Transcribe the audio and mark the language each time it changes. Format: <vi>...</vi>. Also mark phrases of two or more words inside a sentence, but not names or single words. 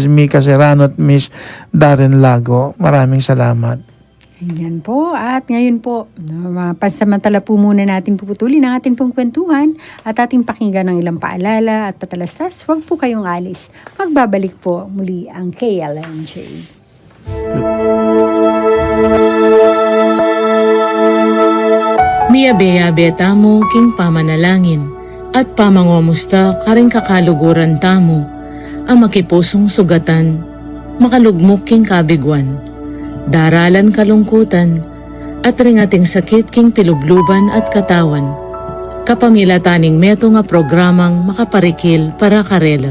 <tl>Mika Serrano at Ms. Darren Lago. Maraming salamat. Ayan po. At ngayon po, pansamantala po muna natin puputulin ang ating pong kwentuhan at ating pakinggan ng ilang paalala at patalastas. Huwag po kayong alis. Magbabalik po muli ang KLNJ.</tl> <pam>Miyabeya tamo king pamanalangin at pamangomusta karing kakaluguran tamo ang makipusong sugatan, makalugmok king kabigwan, daralan kalungkutan at ring ating sakit king pilubluban at katawan, kapamilataning meto nga programang makaparikil para karela.</pam>